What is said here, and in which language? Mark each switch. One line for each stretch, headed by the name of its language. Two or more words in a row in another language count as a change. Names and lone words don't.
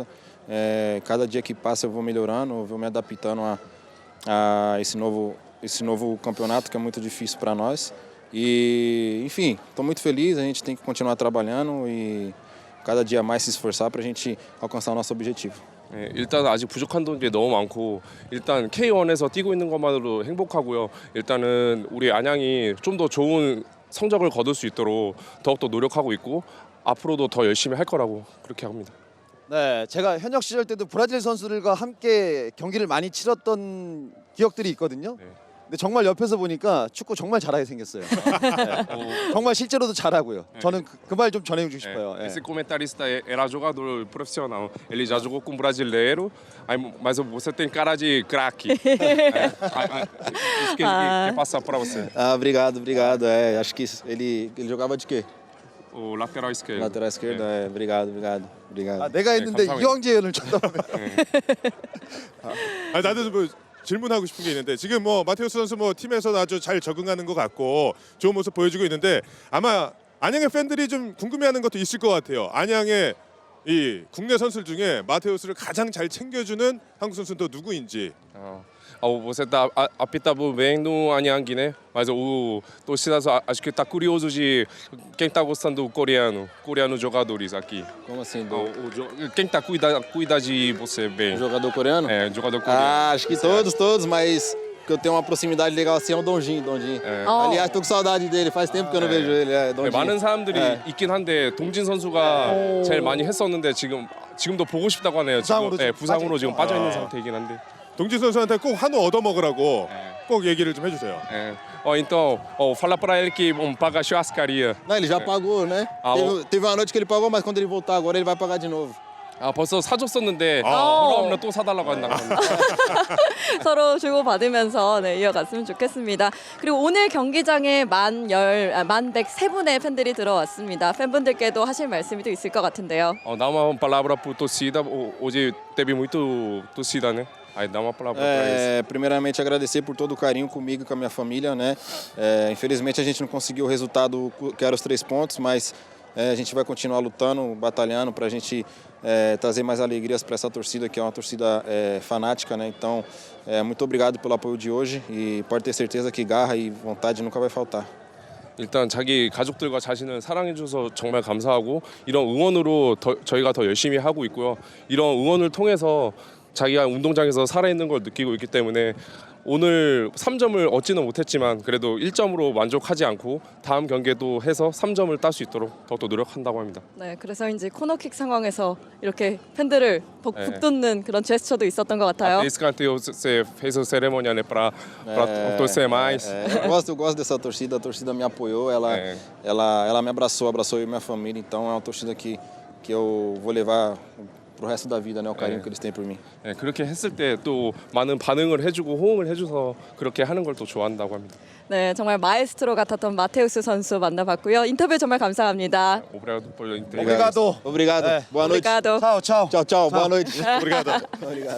Portuguese: Cada dia que passa eu vou melhorando, eu vou me adaptando a esse novo campeonato que é muito difícil para nós. E, enfim, estou muito feliz, a gente tem que continuar trabalhando e cada dia mais se esforçar para a gente alcançar o nosso objetivo.
Korean: 일단 아직 부족한 게 너무 많고 일단 K1에서 뛰고 있는 것만으로 행복하고요. 일단은 우리 안양이 좀 더 좋은 성적을 거둘 수 있도록 더욱더 노력하고 있고 앞으로도 더 열심히 할 거라고 그렇게 합니다. 네, 제가 현역 시절 때도 브라질 선수들과 함께 경기를 많이 치렀던 기억들이 있거든요. 네. 근데 정말 옆에서 보니까 축구 정말 잘하게 생겼어요. 네. 정말 실제로도 잘하고요. 저는 그 말 좀 전해주고 싶어요. 예.
Portuguese: Esse comentarista era jogador profissional. Ele já jogou com brasileiro, mas você tem cara de craque. Isso que ele quer passar para você. Obrigado. Acho que ele jogava de quê? O lateral esquerdo. Lateral esquerdo? Obrigado.
Korean: 아, 내가 했는데 감사합니다. 이황재 의원을 쳐다보네. 나도 뭐 질문하고 싶은 게 있는데 지금 뭐 마테우스 선수 뭐 팀에서 아주 잘 적응하는 것 같고 좋은 모습 보여주고 있는데 아마 안양의 팬들이 좀 궁금해하는 것도 있을 것 같아요. 안양의 이 국내 선수들 중에 마테우스를 가장 잘 챙겨주는 한국 선수는 또 누구인지.
Portuguese: Você está apitando bem no Anhang, né? Mas o torcida acho que está curioso de quem está gostando do coreano jogadores aqui. Como assim? Quem está cuida de você bem? O jogador coreano? Jogador coreano. Acho que todos, mas que eu tenho uma proximidade legal assim é o Donjin. Aliás, tô com saudade dele, faz tempo que eu não vejo ele. Donjin.
Korean: 많은 사람들이 있긴 한데 동진 선수가 제일 많이 했었는데 지금도 보고 싶다고 하네요. 부상으로 부상으로 지금 빠져 있는 아. 상태이긴 한데. 동진 선수한테 꼭 한우 얻어 먹으라고 꼭 얘기를 좀 해주세요. É.
Portuguese: Ó, então, ó, fala pra ele que paga a churrascaria. Não, ele já pagou, né? Ah, Teve uma noite que ele pagou, mas quando ele voltar agora ele vai pagar de novo.
Korean: 아, 벌써 사줬었는데 아. 돌아오면 또 사달라고 한다고 합니다. 서로 주고받으면서 네, 이어갔으면 좋겠습니다. 그리고 오늘 경기장에 1,103분의 팬들이 들어왔습니다. 팬분들께도 하실 말씀이 또 있을 것 같은데요.
Portuguese: Ó, dá uma palavra pro torcida. Hoje teve muito torcida, né? Aí dá uma palavra pra eles. Primeiramente agradecer por todo o carinho comigo e com a minha família, né? Infelizmente a gente não conseguiu o resultado que era os 3 pontos, mas a gente vai continuar lutando, batalhando para a gente trazer mais alegrias para essa torcida que é uma torcida fanática, né? Então, muito obrigado pelo apoio de hoje e pode ter certeza que garra e vontade nunca vai faltar.
Korean: 일단 자기 가족들과 자신을 사랑해줘서 정말 감사하고 이런 응원으로 저희가 더 열심히 하고 있고요. 이런 응원을 통해서 자기가 운동장에서 살아있는 걸 느끼고 있기 때문에 오늘 3점을 얻지는 못했지만 그래도 1점으로 만족하지 않고 다음 경기에도 해서 3점을 딸 수 있도록 더욱더 노력한다고 합니다. 네, 그래서 이제 코너킥 상황에서 이렇게 팬들을 북돋는 그런 제스처도 있었던 것 같아요.
Portuguese: Esse canteiro você fez a cerimônia, né, para torcer mais. Eu gosto dessa torcida, a torcida me apoiou, ela me abraçou eu e minha família, então é uma torcida que eu vou levar pro resto da vida, né, o carinho que eles têm por mim.
Korean: 네, 그렇게 했을 때 또 많은 반응을 해주고 호응을 해줘서 그렇게 하는 걸 또 좋아한다고 합니다. 네, 정말 마에스트로 같았던 마테우스 선수 만나봤고요. 인터뷰 정말 감사합니다.
Portuguese: Obrigado por Obrigado. Obrigado. Boa noite.
Korean: 오브리가도.
Portuguese: Tchau, tchau. Tchau, tchau. Boa noite.
Korean: 오brigado.
Portuguese: Obrigado.